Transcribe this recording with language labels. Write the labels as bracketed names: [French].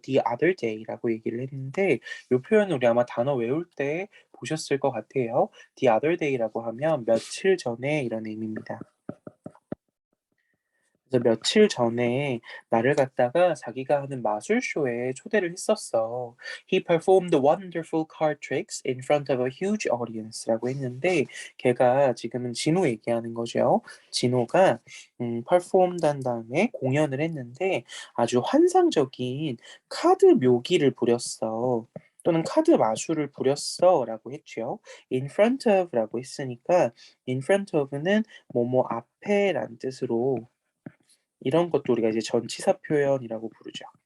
[Korean] The other day라고 얘기를 했는데 이 표현을 우리 아마 단어 외울 때 보셨을 것 같아요. The other day라고 하면 며칠 전에 이런 의미입니다. 그래서 며칠 전에 나를 갖다가 자기가 하는 마술쇼에 초대를 했었어. [English] He performed wonderful card tricks in front of a huge audience [Korean] 라고 했는데 걔가 지금은 진호 얘기하는 거죠. 진호가 performed 한 다음에 공연을 했는데 아주 환상적인 카드 묘기를 부렸어. 또는 카드 마술을 부렸어라고 했죠. In front of라고 했으니까 in front of는 뭐뭐 앞에란 뜻으로 이런 것도 우리가 이제 전치사 표현이라고 부르죠.